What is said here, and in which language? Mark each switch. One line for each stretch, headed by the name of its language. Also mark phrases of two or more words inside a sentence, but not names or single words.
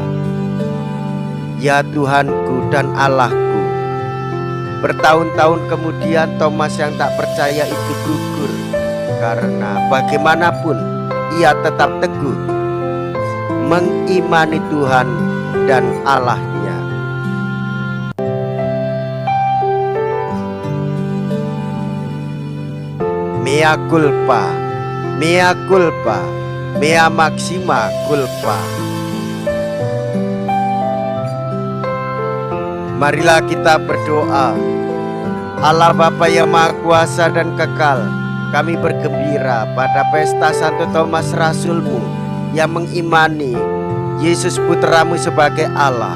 Indonesian: Ya Tuhanku dan Allahku. Bertahun-tahun kemudian Thomas yang tak percaya itu gugur, karena bagaimanapun ia tetap teguh mengimani Tuhan dan Allahnya.
Latin: Mea culpa, mea culpa, mea maxima culpa.
Indonesian: Marilah kita berdoa. Allah Bapa yang Maha Kuasa dan Kekal, kami bergembira pada pesta Santo Thomas Rasul-Mu yang mengimani Yesus Putramu sebagai Allah.